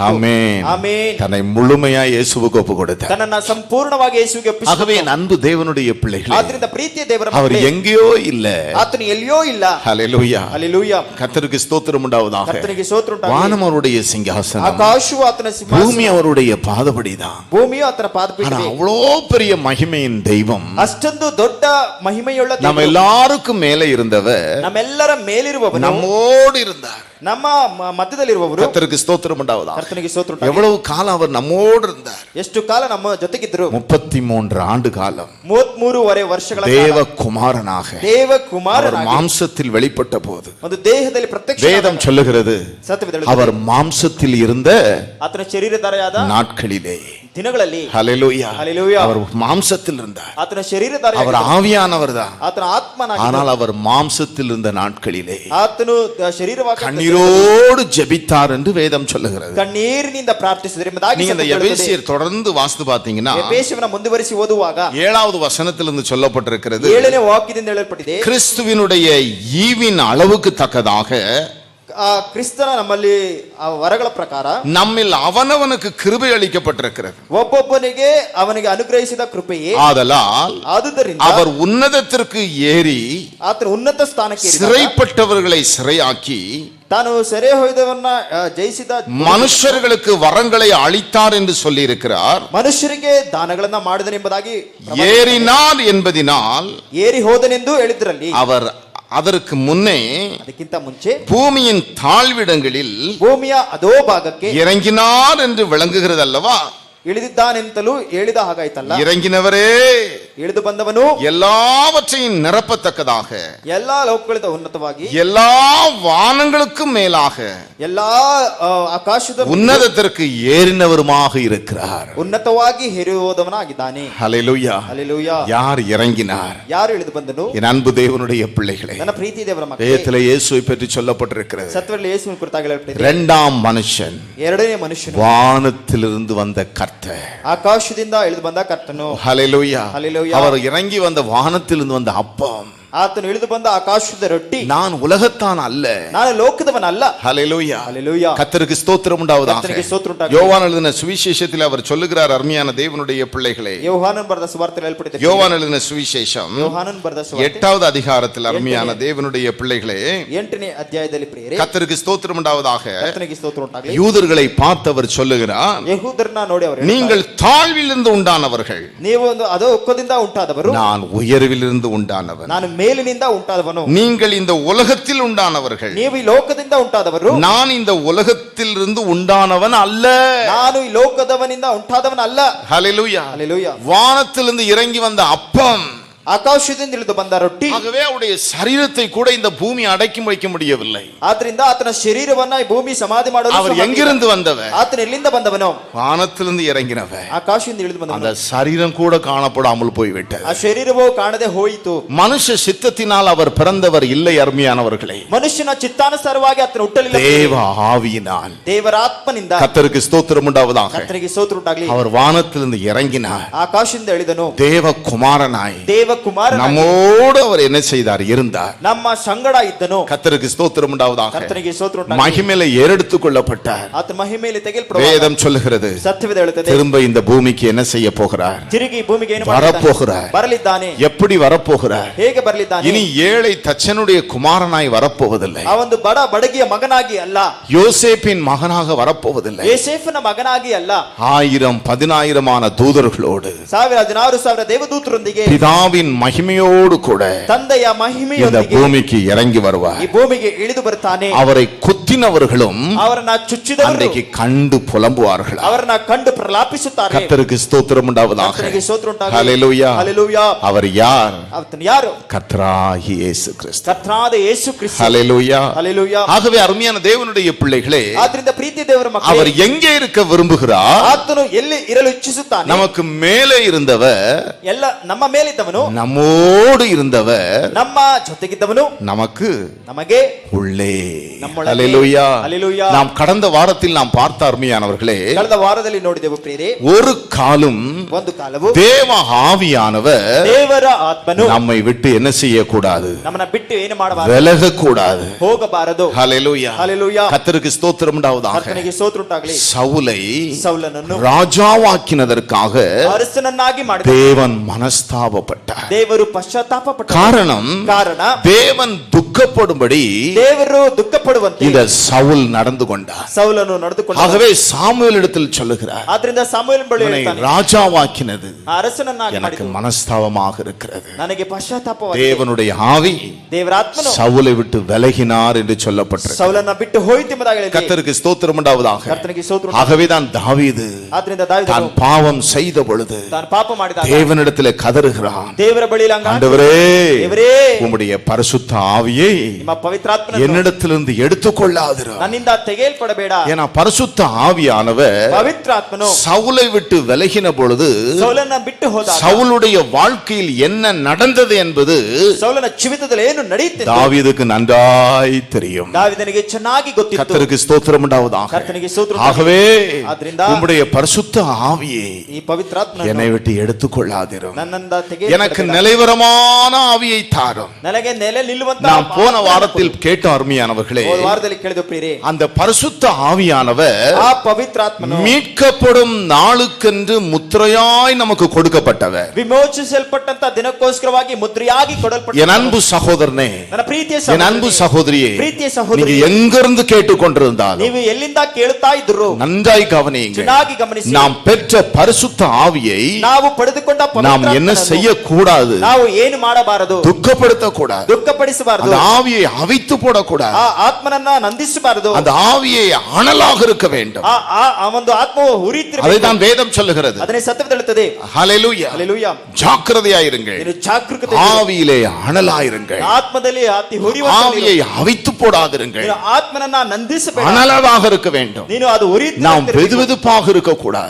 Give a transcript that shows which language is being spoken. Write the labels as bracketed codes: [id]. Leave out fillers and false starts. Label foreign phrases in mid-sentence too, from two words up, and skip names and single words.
[ta] ஆமென். [kn] ಆಮೆನ್. [ta] தன்னை முழுமையாய் இயேசுவுக்கு ஒப்பு கொடுத்தார். [kn] ತನ್ನನ್ನು ಸಂಪೂರ್ಣವಾಗಿ ಯೇಸುವಿಗೆ ಒಪ್ಪಿಸಿಕೊಟ್ಟನು. [ta] ஆகவே என் அன்பு தேவனுடைய பிள்ளைகளே, [kn] ಆದ್ರಿಂದ ಪ್ರೀತಿಯ ದೇವರ [ta] அவர் [kn] ಮಕ್ಕಳೇ, [ta] எங்கேயோ இல்ல, [kn] ಆತನು ಎಲ್ಲಿಯೋ ಇಲ್ಲ. [ta] ஹல்லேலூயா. [kn] ಹಲ್ಲೆಲೂಯಾ. [ta] கர்த்தருக்கு ஸ்தோத்திரம் உண்டாவதாக. [kn] ಕರ್ತನಿಗೆ ಸ್ತೋತ್ರ ಉಂಟಾಗಲಿ. [ta] வானம் அவருடைய சிங்காசனம், [kn] ಆಕಾಶವು ಆತನ ಸಿಂಹಾಸನ, [ta] பூமி அவருடைய பாதபடிதான். [kn] ಭೂಮಿಯು ಆತನ [ta] ஆனா [kn] ಪಾದಪೀಠವೇ. [ta] அவ்வளோ பெரிய மகிமையின் தெய்வம், [kn] ಅಷ್ಟೊಂದು ದೊಡ್ಡ ಮಹಿಮೆಯುಳ್ಳ [ta] நம்ம [kn] ದೇವರು, [ta] எல்லாருக்கும் மேல இருந்தவர், [kn] ನಮ್ಮೆಲ್ಲರ ಮೇಲಿರುವವನು, [ta] நம்மோடு இருந்தார். [kn] ನಮ್ಮ ಮಧ್ಯದಲ್ಲಿರುವವರು. [ta] கர்த்தருக்கு ஸ்தோத்திரம் உண்டாவதாக. [kn] ಕರ್ತನಿಗೆ ಸ್ತೋತ್ರ ಉಂಟಾಗಲಿ. [ta] எவ்வளவு காலம் அவர் நம்மோடு இருந்தார்? [kn] ಎಷ್ಟು ಕಾಲ ನಮ್ಮ ಜೊತೆಗಿದ್ರು? [ta] 33 ஆண்டு காலம் [kn] 33.5 ವರ್ಷಗಳ [ta] தேவகுமாரனாக [kn] ದೇವ [ta] அவர் [kn] ಕುಮಾರನಾಗಿ [ta] மாம்சத்தில் வெளிப்பட்ட போது, [kn] ಒಂದು ದೇಹದಲ್ಲಿ ಪ್ರತ್ಯಕ್ಷ [ta] வேதம் சொல்லுகிறது, [kn] ಸತ್ಯವೇದ [ta] அவர் மாம்சத்தில் இருந்த [kn] ಆತನ ಶರೀರಧಾರಿಯಾದ [ta] நாட்களிலே, [kn] ದಿನಗಳಲ್ಲಿ, [ta] ஹல்லேலூயா, [kn] ಹಲ್ಲೆಲೂಯಾ, [ta] அவர் மாம்சத்தில் இருந்தார். [kn] ಆತನ ಶರೀರಧಾರಿಯಾದ, [ta] அவர் ஆவியானவர் தான், [kn] ಆತನ ಆತ್ಮನಾಗಿ, [ta] ஆனால் அவர் மாம்சத்தில் இருந்த நாட்களிலே [kn] ಆತನು ಶರೀರವಾಗಿ [ta] கண்ணீரோடு ஜெபித்தார் என்று வேதம் சொல்லுகிறது. [kn] ಕಣ್ಣೀರಿನಿಂದ ಪ್ರಾರ್ಥಿಸಿದರೆ ಎಂಬುದಾಗಿ [ta] நீங்க இந்த எபேசியர் தொடர்ந்து வாசித்து பார்த்தீங்கன்னா, [kn] ಎಫೆಸೀಯನ ಮುಂದುವರಿಸಿ ಓದುವಾಗ [ta] 7வது வசனத்திலிருந்து சொல்லப்பட்டிருக்கிறது, [kn] 7ನೇ ವಾಕ್ಯದಿಂದ ಹೇಳಲ್ಪಟ್ಟಿದೆ, [ta] கிறிஸ்துவினுடைய ஈவின் அளவுக்கு தக்கதாக [kn] ಕ್ರಿಸ್ತನ ನಮ್ಮಲ್ಲಿ ವರಗಳ ಪ್ರಕಾರ [ta] நம்மில் அவனவனுக்கு கிருபை அளிக்கப்பட்டிருக்கிறது. [kn] ಒಬ್ಬೊಬ್ಬನಿಗೆ ಅವನಿಗೆ ಅನುಗ್ರಹಿಸಿದ ಕೃಪೆಯೇ, [ta] ஆதலால் [kn] ಆದುದರಿಂದ [ta] அவர் உன்னதத்திற்கு ஏறி [kn] ಆತನ ಉನ್ನತ ಸ್ಥಾನಕ್ಕೆ [ta] சிறைப்பட்டவர்களை சிறையாக்கி [kn] ತಾನು ಸೆರೆ ಹೊಯ್ದವನ್ನ ಜಯಿಸಿದ [ta] மனுஷர்களுக்கு வரங்களை அளித்தார் என்று சொல்லி இருக்கிறார். [kn] ಮನುಷ್ಯರಿಗೆ ದಾನಗಳನ್ನ ಮಾಡಿದನೆಂಬುದಾಗಿ [ta] ஏறினார் என்பதினால் [kn] ಏರಿ ಹೋದನೆಂದು ಹೇಳಿದ್ರಲ್ಲಿ [ta] அவர் அதற்கு முன்னே [kn] ಅದಕ್ಕಿಂತ ಮುಂಚೆ [ta] பூமியின் தாழ்விடங்களில் [kn] ಭೂಮಿಯ ಅದೋ ಭಾಗಕ್ಕೆ [ta] இறங்கினார் என்று விளங்குகிறது அல்லவா? [kn] ಇಳಿದಿದ್ದಾನೆಂತಲೂ ಹೇಳಿದ ಹಾಗಾಯ್ತಲ್ಲ. [ta] இறங்கினவரೇ [kn] ಇಳಿದು ಬಂದವನು [ta] எல்லாவற்றையும் நிரப்பத்தக்கதாக [kn] ಎಲ್ಲಾ ಲೋಕಗಳಿಂದ ಉನ್ನತವಾಗಿ [ta] எல்லா வானங்களுக்கும் மேலாக [kn] ಎಲ್ಲಾ ಆಕಾಶದ [ta] உன்னதத்திற்கு ஏறினவருமாக இருக்கிறார். [kn] ಉನ್ನತವಾಗಿ ಹೇರಿ ಹೋದವನಾಗಿದ್ದಾನೆ. [ta] ஹல்லேலூயா. [kn] ಹಲ್ಲೆಲೂಯಾ. [ta] யார் இறங்கினார்? [kn] ಯಾರು ಇಳಿದು ಬಂದನು? [ta] என் அன்பு தேவனுடைய பிள்ளைகளே, [kn] ನನ್ನ ಪ್ರೀತಿ ದೇವರ ಮಕ್ಕಳೇ, [ta] வேதத்திலே இயேசுவை பற்றி சொல்லப்பட்டிருக்கிறது. [kn] ಸತ್ಯದಲ್ಲಿ ಯೇಸುವಿನ ಕುರಿತಾಗಿ ಹೇಳಲ್ಪಟ್ಟಿದೆ. [ta] இரண்டாம் மனுஷன், [kn] ಎರಡನೇ ಮನುಷ್ಯನು [ta] வானத்திலிருந்து வந்த கர்த்தர். [kn] ಆಕಾಶದಿಂದ ಇಳಿದು ಬಂದ ಕರ್ತನು. [ta] ஹல்லேலூயா. [kn] ஹல்லேலூயா. [ta] அவர் இறங்கி வந்த வானத்திலிருந்து வந்த அப்பம். [kn] ಆತನು ಇಳಿದು ಬಂದ ಆಕಾಶದ ರೊಟ್ಟಿ. [ta] நான் உலகத்தான் அல்ல, [kn] ನಾನು ಲೋಕದವನಲ್ಲ. [ta] ஹல்லேலூயா. [kn] ஹல்லேலூயா. [ta] கர்த்தருக்கு ஸ்தோத்திரம் உண்டாவதாக. [kn] ಕರ್ತನಿಗೆ ಸ್ತೋತ್ರ ಉಂಟಾಗಲಿ. [ta] யோவான் எழுதின சுவிசேஷத்தில் அவர் சொல்லுகிறார், அருமையான தேவனுடைய பிள்ளைகளே, [kn] ಯೋಹಾನನ್ ಬರೆದ ಸುವಾರ್ತೆಯಲ್ಲಿ ಹೇಳಲ್ಪಟ್ಟಿದೆ. [ta] யோவான் எழுதின சுவிசேஷம் [kn] ಯೋಹಾನನ್ ಬರೆದ ಸುವಾರ್ತೆ [ta] 8வது அதிகாரத்தில், அருமையான தேவனுடைய பிள்ளைகளே, [kn] 8ನೇ ಅಧ್ಯಾಯದಲ್ಲಿ ಪ್ರಿಯರೇ, [ta] கர்த்தருக்கு ஸ்தோத்திரம் உண்டாவதாக. [kn] ಕರ್ತನಿಗೆ ಸ್ತೋತ್ರ ಉಂಟಾಗಲಿ. [ta] யூதர்களை பார்த்தவர் சொல்லுகிறார், [kn] ಯೆಹೂದರನ್ನ ನೋಡಿ ಅವರು [ta] நீங்கள் தாழ்விலிருந்து உண்டானவர்கள், [kn] ನೀವು ಒಂದು ಅದೋ ಒಕ್ಕದಿಂದ ಉಂಟಾದವರು, [ta] நான் உயர்விலிருந்து உண்டானவன். [kn] ನಾನು ಮೇಲಿನಿಂದ ಉಂಟಾದವನು. [ta] நீங்கள் இந்த உலகத்தில் உண்டானவர்கள், [kn] ನೀವು ಈ ಲೋಕದಿಂದ ಉಂಟಾದವರು, [ta] நான் இந்த உலகத்திலிருந்து உண்டானவன் அல்ல. [kn] ನಾನು ಈ ಲೋಕದವನಿಂದ ಉಂಟಾದವನ ಅಲ್ಲ. [ta] ஹல்லேலூயா. [kn] ಹಲ್ಲೆಲೂಯಾ. [ta] வானத்திலிருந்து இறங்கி வந்த அப்பம், [kn] ಆಕಾಶದಿಂದ ಇಳಿದು ಬಂದ ರೊಟ್ಟಿ. [ta] ஆகவே அவருடைய சரீரத்தை கூட இந்த பூமி அடக்கி வைக்க முடியவில்லை. [kn] ಆದ್ರಿಂದ ಆತನ ಶರೀರವನ್ನ ಈ ಭೂಮಿ ಸಮಾಧಿ ಮಾಡಲು [ta] அவர் எங்கிருந்து வந்தவர்? [kn] ಆತನ ಎಲ್ಲಿಂದ ಬಂದವನು? [ta] வானத்திலிருந்து இறங்கினவர். [kn] ಆಕಾಶದಿಂದ ಇಳಿದು ಬಂದವನು. [ta] அந்த சரீரம் கூட காணப்படாமல் போய்விட்டது. [kn] ಆ ಶರೀರವು ಕಾಣದೆ ಹೋಯಿತು. [ta] மனுஷ சித்தத்தினால் அவர் பிறந்தவர் இல்லை, அருமையானவர்களே. [kn] ಮನುಷ್ಯನ ಚಿತ್ತಾನುಸಾರವಾಗಿ ಆತನ ಹುಟ್ಟಲಿಲ್ಲ, [ta] தேவ ஆவியினால். [kn] ದೇವರ ಆತ್ಮನಿಂದ. [ta] கர்த்தருக்கு ஸ்தோத்திரம் உண்டாவதாக. [kn] ಕರ್ತನಿಗೆ ಸ್ತೋತ್ರ ಉಂಟಾಗಲಿ. [ta] அவர் வானத்திலிருந்து இறங்கினார், [kn] ಆಕಾಶದಿಂದ ಇಳಿದನು, [ta] தேவ குமாரனாய் [kn] ದೇವ ಕುಮಾರ [ta] நம்மோடு அவர் என்ன செய்தார்? இருந்தார். [kn] ನಮ್ಮ ಸಂಗಡ ಇದ್ದನು. [ta] கர்த்தருக்கு ஸ்தோத்திரம் உண்டாவதாக. [kn] ಕರ್ತನಿಗೆ ಸ್ತೋತ್ರ ಉಂಟಾಗಲಿ. [ta] மகிமையில ஏறெடுத்துக் கொள்ளப்பட்டார். [kn] ಆತನ ಮಹಿಮೆಯಲ್ಲಿ ತೆಗೆಯಲ್ಪಡುವ [ta] வேதம் சொல்லுகிறது, [kn] ಸತ್ಯವೇದ ಹೇಳುತ್ತದೆ, [ta] திரும்ப இந்த பூமிக்கு என்ன செய்ய போகிறார்? [kn] ತಿರುಗಿ ಭೂಮಿಗೆ ಏನು [ta] வரப்போகிறார். [kn] ಬರಲಿದ್ದಾನೆ. [ta] எப்படி வரப்போகிறார்? [kn] ಹೇಗೆ ಬರಲಿದ್ದಾನೆ? [ta] இனி ஏழை தச்சனுடைய குமாரனாய் வரப்போவதில்லை. [kn] ಆ ಒಂದು ಬಡಗಿಯ ಮಗನಾಗಿ ಅಲ್ಲ, [ta] யோசேப்பின் மகனாக வரப்போவதில்லை. [kn] ಯೋಸೇಫನ ಮಗನಾಗಿ ಅಲ್ಲ, [ta] 1000-10,000 தூதர்களோடு, [kn] 1000-16,000 ದೇವದೂತರೊಂದಿಗೆ, [ta] பிதாவின் மகிமையோடு கூட [kn] ತಂದೆಯ [ta] இந்த [kn] ಮಹಿಮೆಯೊಂದಿಗೆ [ta] பூமிக்கு இறங்கி வருவார். [kn] ಈ ಭೂಮಿಗೆ ಇಳಿದು ಬರುತ್ತಾನೆ. [ta] அவரை குத்தினவர்களும் [kn] ಅವರನ್ನ ಚುಚ್ಚಿದವರು [ta] அன்றைக்கு கண்டு புலம்புவார்கள். [kn] ಅವರನ್ನ ಕಂಡು ಪ್ರಲಾಪಿಸುತ್ತಾರೆ. [ta] கர்த்தருக்கு ஸ்தோத்திரம் உண்டாவதாக. [kn] ಕರ್ತನಿಗೆ ಸ್ತೋತ್ರ ಉಂಟಾಗಲಿ. [ta] ஹல்லேலூயா. [kn] ಹಲ್ಲೆಲೂಯಾ. [ta] அவர் யார்? [kn] ಆತನು ಯಾರು? [ta] கர்த்தராகிய இயேசு கிறிஸ்து. [kn] ಕರ್ತನಾದ ಯೇಸು ಕ್ರಿಸ್ತ. [ta] ஹல்லேலூயா. [kn] ಹಲ್ಲೆಲೂಯಾ. [ta] ஆகவே அருமையான தேவனுடைய பிள்ளைகளே, [kn] ಆದ್ರಿಂದ ಪ್ರೀತಿ ದೇವರ ಮಕ್ಕಳೇ, [ta] அவர் எங்கே இருக்க விரும்புகிறார்? [kn] ಆತನು ಎಲ್ಲಿ ಇರಲು ಇಚ್ಛಿಸುತ್ತಾನೆ? [ta] நமக்கு மேலே இருந்தவர், [kn] ಎಲ್ಲ ನಮ್ಮ ಮೇಲಿದ್ದವನು, [ta] நம்மோடு இருந்தவர், [kn] ನಮ್ಮ ಜೊತೆಗಿದ್ದವನು, [ta] நமக்கு [kn] ನಮಗೆ [ta] உள்ளே. [kn] நம்மொಳಗೆ. [ta] ஹல்லேலூயா. [kn] ஹல்லேலூயா. [ta] நாம் கடந்த வாரத்தில் நாம் பார்த்த அருமையானவர்களே, [kn] ಕಳೆದ ವಾರದಲ್ಲಿ ನೋಡಿದೆವು ಪ್ರಿಯರೇ, [ta] ஒரு காலும் [kn] ಒಂದು ಕಾಲವು [ta] தேவ ஆவியானவர் [kn] ದೇವರ ಆತ್ಮನು [ta] நம்மை விட்டு என்ன செய்யக்கூடாது? [kn] ನಮ್ಮನ್ನ ಬಿಟ್ಟು ಏನು ಮಾಡಬಾರದು? [ta] விலகக்கூடாது. [kn] ಹೋಗಬಾರದು. [ta] ஹல்லேலூயா. [kn] ಹಲ್ಲೆಲೂಯಾ. [ta] கர்த்தருக்கு ஸ்தோத்திரம் உண்டாவதாக. [kn] ಕರ್ತನಿಗೆ ಸ್ತೋತ್ರ ಉಂಟಾಗಲಿ. [ta] சவுலை [kn] ಸೌಲನನ್ನು [ta] ராஜாவாக்கினதற்காக [kn] ಅರಸನನ್ನಾಗಿ ಮಾಡಿದ [ta] தேவன் மனஸ்தாபப்பட்டார். [kn] ದೇವರು ಪಶ್ಚಾತ್ತಾಪ ಪಟ್ಟರು. ಕಾರಣ [ta] தேவன் துக்கப்படும்படி [kn] ದೇವರು ದುಃಖ ಪಡುವಂತೆ [ta] இந்த சவுல் நடந்து கொண்டார். [kn] ಸೌಲನು ನಡೆದುಕೊಂಡ. [ta] ஆகவே சாமுவேல் இடத்தில் சொல்லுகிறார், [kn] ಆದ್ರಿಂದ ಸಮುವೇಲನ ಬಳಿ [ta] உன்னை [kn] ಹೇಳ್ತಾನೆ, [ta] ராஜாவாக்கினது [kn] ಆ ಅರಸನನ್ನಾಗಿ [ta] எனக்கு [kn] ಮಾಡಿದ್ದು [ta] மனஸ்தாபமாக இருக்கிறது. [kn] ನನಗೆ ಪಶ್ಚಾತ್ತಾಪವಾಗಿದೆ. [ta] தேவனுடைய ஆவி [kn] ದೇವರ ಆತ್ಮನು [ta] சவுலை விட்டு விலகினார் என்று சொல்லப்பட்டிருக்கிறது. [kn] ಸೌಲನ ಬಿಟ್ಟು ಹೋಯಿತು ಎಂಬುದಾಗಿ ಹೇಳಿದೆ. [ta] கர்த்தருக்கு ஸ்தோத்திரம் உண்டாவதாக. [kn] ಕರ್ತನಿಗೆ ಸ್ತೋತ್ರ. [ta] ஆகவேதான் தாவீது [kn] ಆದ್ರಿಂದ [ta] தான் [kn] ದಾವೀದನು [ta] பாவம் செய்த பொழுது [kn] ತಾನು ಪಾಪ ಮಾಡಿದಾಗ [ta] தேவனிடத்திலே கதறுகிறான், [kn] ದೇವರ ಬಳಿಯಲ್ಲಿ [ta] ஆண்டவரே, [kn] ದೇವರೇ, [ta] உம்முடைய பரிசுத்த ஆவியை [kn] ನಿಮ್ಮ ಪವಿತ್ರಾತ್ಮನನ್ನು [ta] என்னிடத்திலிருந்து எடுத்துக்கொள்ளாதிரும். [kn] ನನ್ನಿಂದ ತೆಗೆಯಲ್ಪಡಬೇಡ. [ta] ஏன்னா பரிசுத்த ஆவியானவர் [kn] ಪವಿತ್ರಾತ್ಮನು [ta] சவுலை விட்டு விலகின பொழுது [kn] ಸೌಲನ ಬಿಟ್ಟು ಹೋದಾಗ [ta] சவுலுடைய வாழ்க்கையில் என்ன நடந்தது என்பது [kn] ಸೌಲನ ಜೀವಿತದಲ್ಲಿ ಏನು ನಡೆಯುತ್ತಿತ್ತು [ta] தாவீதுக்கு நன்றாய் தெரியும். [kn] ದಾವೀದನಿಗೆ ಚೆನ್ನಾಗಿ ಗೊತ್ತಿತ್ತು. [ta] கர்த்தருக்கு ஸ்தோத்திரம் உண்டாவதாக. [kn] ಕರ್ತನಿಗೆ ಸ್ತೋತ್ರ. [ta] ஆகவே [kn] ಆದ್ರಿಂದ [ta] உம்முடைய பரிசுத்த ஆவியை [kn] ಈ ಪವಿತ್ರಾತ್ಮನನ್ನು [ta] என்னை விட்டு எடுத்துக்கொள்ளாதிரும். [kn] ನನ್ನಿಂದ [ta] எனக்கு [kn] ತೆಗೆಯಲ್ಪಡಬೇಡ. [ta] நிலைவரமான ஆவியை தாரும். [kn] ನನಗೆ ನೆಲೆ ನಿಲ್ಲುವಂತ [ta] நாம் போன வாரத்தில் கேட்ட அருமையானவர்களே, [kn] ಹೋದ ವಾರದಲ್ಲಿ ಕೇಳಿದ ಪ್ರಿಯರೇ, [ta] அந்த பரிசுத்த ஆவியானவர் [kn] ಆ ಪವಿತ್ರಾತ್ಮನು [ta] மீட்கப்படும் நாளுக்கென்று முத்திரையாய் நமக்கு கொடுக்கப்பட்டவர். [kn] ವಿಮೋಚಿಸಲ್ಪಟ್ಟಂತ ದಿನಕ್ಕೋಸ್ಕರವಾಗಿ ಮುದ್ರೆಯಾಗಿ ಕೊಡಲ್ಪಟ್ಟ [ta] என் அன்பு சகோதரனே, [kn] ನನ್ನ ಪ್ರೀತಿಯ [ta] என் அன்பு [kn] ಸಹೋದರನೇ, [ta] சகோதரியே, [kn] ಪ್ರೀತಿಯ [ta] நீங்க [kn] ಸಹೋದರಿ, [ta] எங்கிருந்து கேட்டுக்கொண்டிருந்தாலும் [kn] ನೀವು ಎಲ್ಲಿಂದ ಕೇಳುತ್ತಾ ಇದ್ರು [ta] நன்றாய் கவனியுங்க. [kn] ಚೆನ್ನಾಗಿ ಗಮನಿಸಿ. [ta] நாம் பெற்ற பரிசுத்த ஆவியை [kn] ನಾವು ಪಡೆದುಕೊಂಡ [ta] நாம் என்ன [kn] ಪವಿತ್ರಾತ್ಮನನ್ನು [ta] செய்யக்கூடாது? [kn] ನಾವು ಏನು ಮಾಡಬಾರದು? [ta] துக்கப்படுத்தக்கூடாது. [kn] ದುಃಖಪಡಿಸಬಾರದು. [ta] அந்த ஆவியை அவித்து போடக்கூடாது. [kn] ಆ ಆತ್ಮನನ್ನ ನಂದಿಸಬಾರದು. [ta] அந்த ஆவியை அனலாக இருக்க வேண்டும். [kn] ಆ ಒಂದು ಆತ್ಮವು ಉರಿತಿರಬೇಕು. [ta] அதைத்தான் வேதம் சொல்லுகிறது. [kn] ಅದನ್ನೇ ಸತ್ಯವೇದ ಹೇಳುತ್ತದೆ. [ta] ஹalleluya. [kn] ಹಲ್ಲೆಲೂಯಾ. [ta] ஜாக்கிரதையாயிருங்கள். [kn] ನೀನು ಜಾಗರೂಕತೆ, [ta] ஆவியிலே அனலாயிருங்கள். [kn] ಆತ್ಮದಲ್ಲಿ ಅತಿ ಹುರಿಯುವ [ta] ஆவியை அவித்து போடாதிருங்கள். [kn] ನೀನು ಆತ್ಮನನ್ನ ನಂದಿಸಬೇಡ. [ta] அனலாக இருக்க வேண்டும். [kn] ನೀನು ಅದು [ta] நாம் வெதுவெதுப்பாக இருக்க கூடாது.